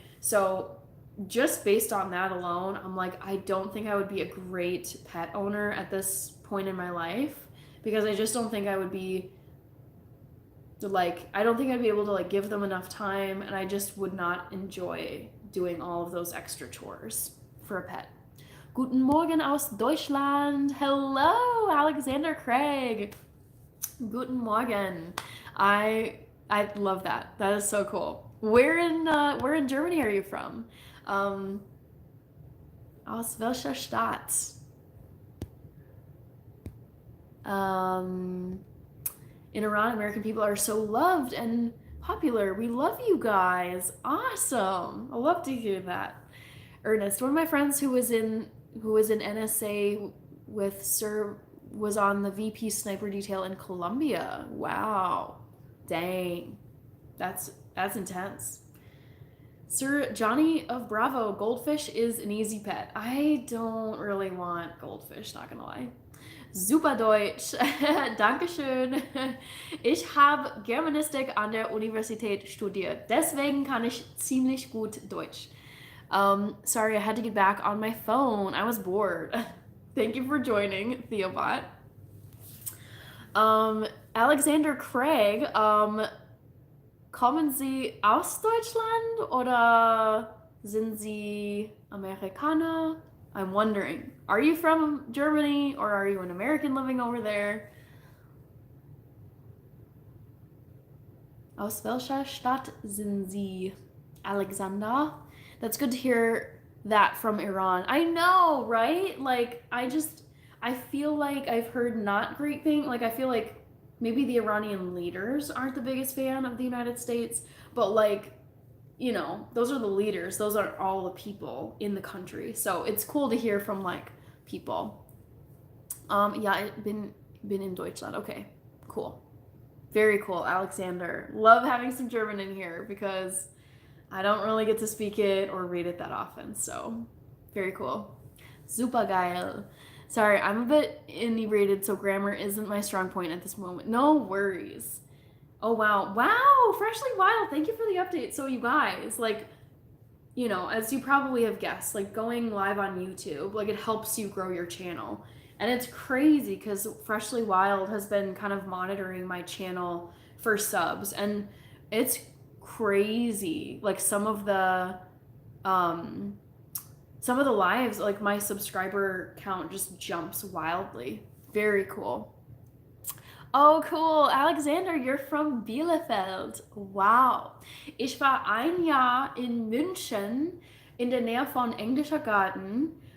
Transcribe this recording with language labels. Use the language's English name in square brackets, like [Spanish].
[English] So just based on that alone, I'm like, I don't think I would be a great pet owner at this point in my life, because I just don't think I would be like, I don't think I'd be able to like give them enough time, and I just would not enjoy doing all of those extra chores for a pet. [German] Guten Morgen aus Deutschland. [English] Hello, [German] Alexander Craig. Guten Morgen. [English] I love that. That is so cool. Where in Germany are you from? [German] Aus welcher Stadt? [English] In Iran, American people are so loved and popular. We love you guys. Awesome. I love to hear that. Ernest, one of my friends who was in NSA with Sir was on the VP sniper detail in Colombia. Wow. Dang. That's intense. Sir Johnny of Bravo, goldfish is an easy pet. I don't really want goldfish, not gonna lie. [German] Super Deutsch. Dankeschön. Ich habe Germanistik an der Universität studiert. Deswegen kann ich ziemlich gut Deutsch. [English] Sorry, I had to get back on my phone. I was bored. Thank you for joining, Theobot. [German] Alexander Craig, kommen Sie aus Deutschland oder sind Sie Amerikaner? [English] I'm wondering, are you from Germany or are you an American living over there? [German] Aus welcher Stadt sind Sie, Alexander? [English] That's good to hear that from Iran. I know, right? Like, I feel like I've heard not great things. Like, I feel like maybe the Iranian leaders aren't the biggest fan of the United States, but like, you know, those are the leaders. Those aren't all the people in the country. So it's cool to hear from like people. [German] Ja, ich bin in Deutschland. [English] Okay, cool. Very cool, Alexander. Love having some German in here because I don't really get to speak it or read it that often. So very cool. [German] Super geil. [English] Sorry, I'm a bit inebriated, so grammar isn't my strong point at this moment. No worries. Oh, wow. Wow, Freshly Wild, thank you for the update. So you guys, like, you know, as you probably have guessed, like going live on YouTube, like it helps you grow your channel. And it's crazy because Freshly Wild has been kind of monitoring my channel for subs. And it's crazy. Like some of the lives, like my subscriber count just jumps wildly. Very cool. Oh, cool. Alexander, you're from Bielefeld. Wow. [German] Ich war ein Jahr in München in der Nähe von Englischer Garten.